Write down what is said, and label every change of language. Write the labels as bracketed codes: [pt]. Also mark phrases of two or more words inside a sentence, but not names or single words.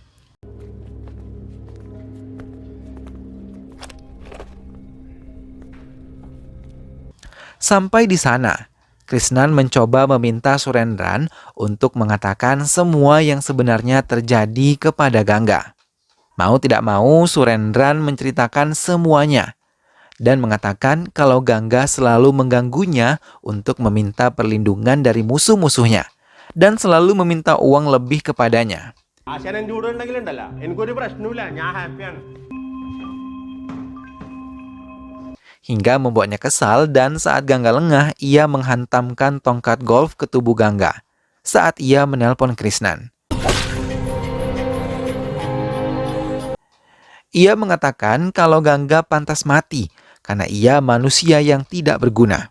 [id] Sampai di sana, Krishnan mencoba meminta Surendran untuk mengatakan semua yang sebenarnya terjadi kepada Gangga. Mau tidak mau, Surendran menceritakan semuanya. dan mengatakan kalau Gangga selalu mengganggunya untuk meminta perlindungan dari musuh-musuhnya dan selalu meminta uang lebih kepadanya. [ml] ആശാൻ എൻ്റെ കൂടെ ഉണ്ടെങ്കിലുണ്ടല്ലോ എനിക്കൊരു പ്രശ്നവുമില്ല, ഞാൻ ഹാപ്പിയാണ്. [id] Hingga membuatnya kesal dan saat Gangga lengah, ia menghantamkan tongkat golf ke tubuh Gangga saat ia menelpon Krishnan. Ia mengatakan kalau Gangga pantas mati karena ia manusia yang tidak berguna.